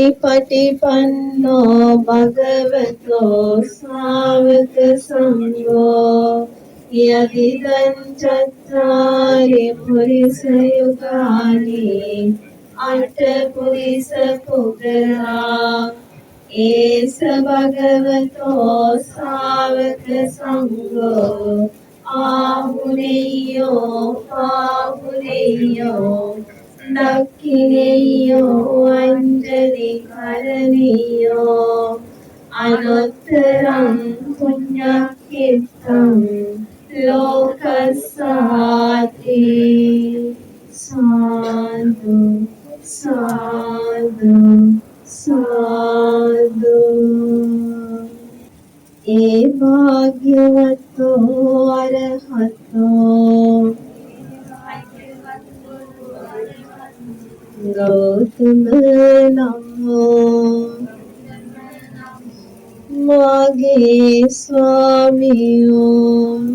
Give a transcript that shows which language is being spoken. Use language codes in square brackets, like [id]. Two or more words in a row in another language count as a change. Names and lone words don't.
[pi] පටිපන්නෝ භගවතෝ ශ්‍රාවක සංඝෝ යදිදං චත්තාරි පුරිස යුගානි අට පුරිස පුගරා ඒස භගවතෝ ශ්‍රාවක සංඝෝ ආහුනේයෝ පාහුනේයෝ දක්ඛිනේයෝ අංජලි කරණීයෝ අනුත්තරං පුඤ්ඤක්ඛිතං ලෝකස්සාති සාදු සාදු සාදු ඒ භාග්‍යවතෝ අරහතෝ ගෞතම නමෝ [si] මාගේ ස්වාමියෝ